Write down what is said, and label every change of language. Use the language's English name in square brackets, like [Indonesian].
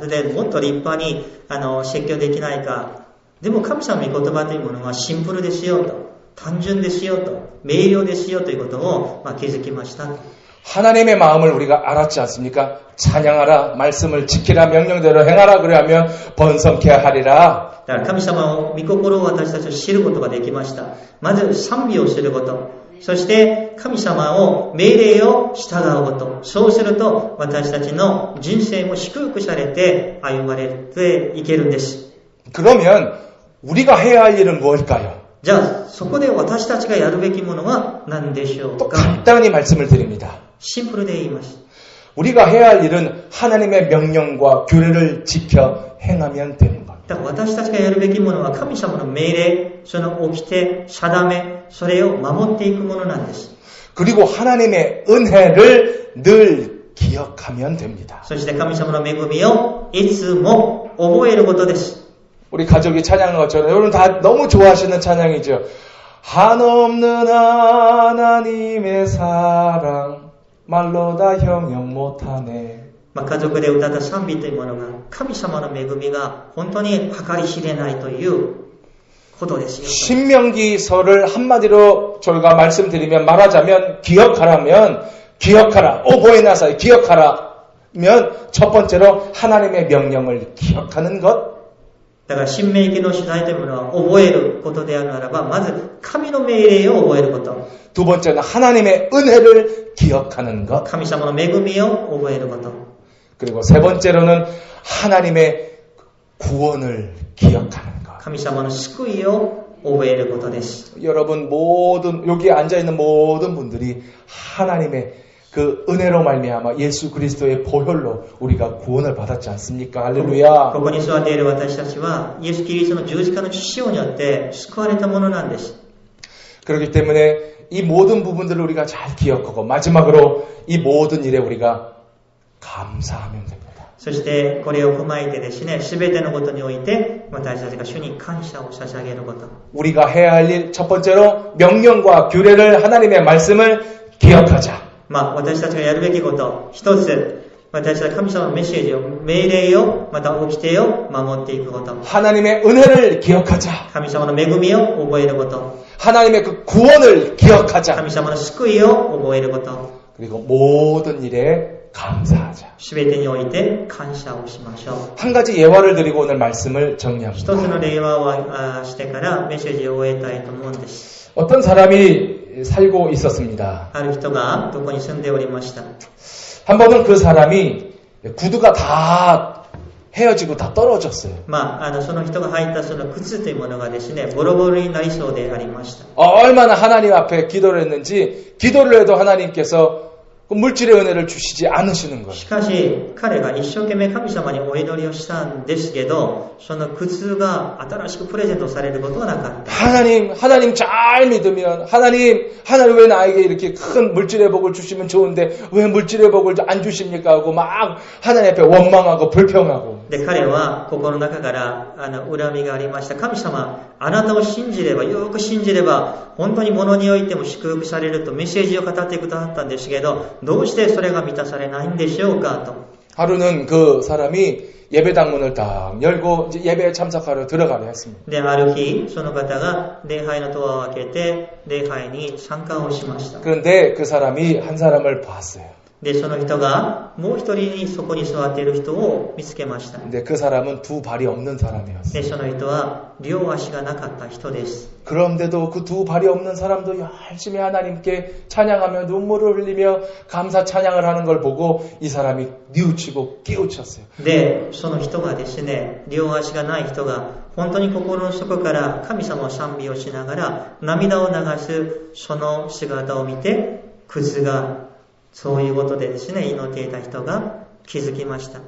[Japanese] でもっと立派に説教できないか。でも神様の御言葉というものはシンプルですよと、単純ですよと、明瞭ですよということを気づきました。 [Korean] 하나님의 마음을 우리가 알았지 않습니까? 찬양하라, 말씀을 지키라, 명령대로 행하라 그러면 번성케 하리라. [Japanese] だから神様の御心を私たちは知ることができました。まず賛美をすること。そして神様を命令を従うこと。そうすると私たちの人生も祝福されて歩まれていけるんです。 [Korean] 그러면 우리가 해야 할 일은 무엇일까요? [Japanese] じゃあそこで私たちがやるべきものは何でしょう [Korean] 또 [Japanese] か。 [Korean] 간단히 말씀을 드립니다. [Japanese] シンプルで言います。 [Korean] 우리가 해야 할 일은 하나님의 명령과 규례를 지켜 행하면 되는 겁니다. [Japanese] だから私たちがやるべきものは神様の命令、その掟、定め、それを守っていくものなんです。 [Korean] 그리고 하나님의 은혜를 늘 기억하면 됩니다. [Japanese] そして神様の恵みをいつも覚えることです。 [Korean] 우리 가족이 찬양한 것처럼 여러분 다 너무 좋아하시는 찬양이죠. 한없는 하나님의 사랑 말로 다 형용 못하네. [Japanese] 家族で歌った賛美というものが神様の恵みが本当に計り知れないということですよ。 [Korean] 신명기서를 한마디로 저희가 말씀드리면 말하자면 기억하라면 기억하라. 오보에나사이 기억하라면 첫 번째로 하나님의 명령을 기억하는 것. [Japanese] だから新明記の主題というものは覚えることであるならばまず神の命令を覚えること。 [Korean] 두 번째는 하나님의 은혜를 기억하는 것. [Japanese] 神様の恵みを覚えること。 [Korean] 그리고 세 번째로는 하나님의 구원을 기억하는 것. [Japanese] 神様の救いを覚えることです。 [Korean] 여러분 모든 여기 앉아 있는 모든 분들이 하나님의 그 은혜로 말미암아 예수 그리스도의 보혈로 우리가 구원을 받았지 않습니까? 할렐루야. [Japanese] ここに座っている私たちはイエス・キリストの十字架の血潮によって救われたものなんです。 [Korean] 그렇기 때문에 이 모든 부분들을 우리가 잘 기억하고 마지막으로 이 모든 일에 우리가 감사하면 됩니다. [Japanese] そしてこれを踏まえてですね、すべてのことにおいて私たちが主に感謝を捧げること。 [Korean] 우리가 해야 할 일 첫 번째로 명령과 규례를 하나님의 말씀을 기억하자. [Japanese] 私たちがやるべきこと、一つ、私たちは神様のメッセージを、命令を、また掟を守っていくこと。 [Korean] 하나님의 은혜를 기억하자. [Japanese] 神様の恵みを覚えること。 [Korean] 하나님의 그 구원을 기억하자. [Japanese] 神様の救いを覚えること。 [Korean] 그리고 모든 일에 감사하자. [Japanese] すべてにおいて感謝をしましょう。 [Korean] 한 가지 예화를 드리고 오늘 말씀을 정리합니다. [Japanese] 一つの例話をしてからメッセージを終えたいと思うんです。 [Korean] 어떤 사람이 살고 있었습니다. [Japanese] ある人がどこに住んでおりました。 [Korean] 한 번은 그 사람이 구두가 다 헤어지고 다 떨어졌어요. [Japanese] その人が履いたその靴というものがですね、ボロボロになりそうでありました。 [Korean] 얼마나 하나님 앞에 기도를 했는지 기도를 해도 하나님께서 그 물질의 은혜를 주시지 않으시는 거예요. [Japanese] しかし彼が一生懸命神様にお祈りをしたんですけど、その靴が新しくプレゼントされることはなかった。 [Korean] 하나님 잘 믿으면 하나님 왜 나에게 이렇게 큰 물질의 복을 주시면 좋은데 왜 물질의 복을 안 주십니까 하고 막 하나님 앞에 원망하고 불평하고. [Japanese] で彼は心の中から恨みがありました。神様、あなたを信じれば、よく信じれば本当に物においても祝福されるとメッセージを語ってくださったんですけど、どうしてそれが満たされないんでしょうかと。 [Korean] 하루는 그 사람이 예배당 문을 딱 열고 이제 예배에 참석하러 들어가려 했습니다. [Japanese] で、ある日、その方が礼拝のドアを開けて礼拝に参加をしました。 [Korean] 그런데 그 사람이 한 사람을 봤어요. [Japanese] で、その人がもう一人にそこに座っている人を見つけました。 [Korean] 근데 그 사람은 두 발이 없는 사람이었어요. [Japanese] で、その人は両足がなかった人です。 [Korean] 그런데도 그 두 발이 없는 사람도 열심히 하나님께 찬양하며 눈물을 흘리며 감사 찬양을 하는 걸 보고 이 사람이 뉘우치고 깨우쳤어요. [Japanese] で、その人がですね、両足がない人が本当に心の底から神様を賛美をしながら涙を流すその姿を見て、靴がそういうことでですね、祈っていた人が気づきました。